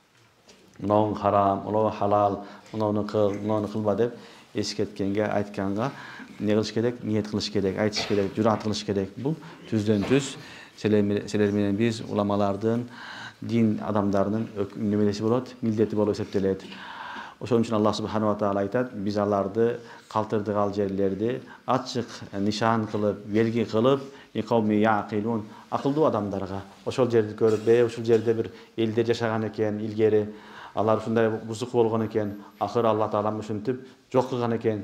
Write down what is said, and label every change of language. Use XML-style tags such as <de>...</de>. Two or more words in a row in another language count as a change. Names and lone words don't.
<ky>Мынау харам, мынау халал, мынауну кыл, мынауну кылба деп эскерткенге, айтканга не кылыш керек? Ниет кылыш керек, айтыш керек, журат кылыш керек. Бул түздөн түз силер менен биз уламалардын, дин адамдарынын немелеси болот, милдети болуп эсептелет. Ошон үчүн</ky> <ar>الله سبحانه وتعالى</ar> <ky>айтат, биз аларды калтырдык ал жерлерди ачык нишан кылып, белги кылып,</ky> <ar>لقوم يعقلون,</ar> <ky>акылдуу адамдарга. Ошол жерди көрүп, ушул жерде бир элдер жашаган экен илгери, алар ушундай бузук болгон экен, акыры Алла Таала ушинтип жок кылган экен.</ky>